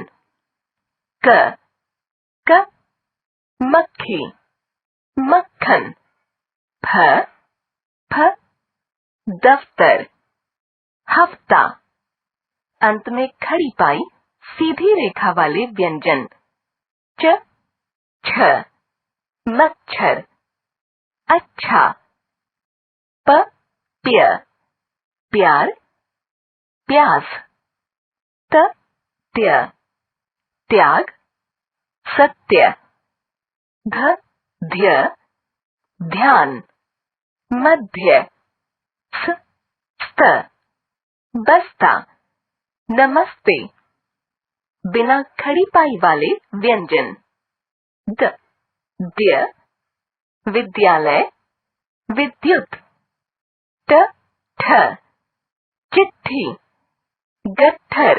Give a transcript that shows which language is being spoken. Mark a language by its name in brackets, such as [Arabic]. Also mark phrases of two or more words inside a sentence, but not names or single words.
[Hindi] क, क मक्खी, मक्खन। फ, फ दफ्तर, हफ्ता। अंत में खड़ी पाई सीधी रेखा वाले व्यंजन। च, छ मच्छर, अच्छा। प, प्य प्यार, प्यास। त, त्य त्याग, सत्य। ध, ध्य ध्यान, मध्य। स, स्त बस्ता, नमस्ते। बिना खड़ी पाई वाले व्यंजन। द, द्य विद्यालय, विद्युत। ट, ठ चिट्ठी, गट्ठर।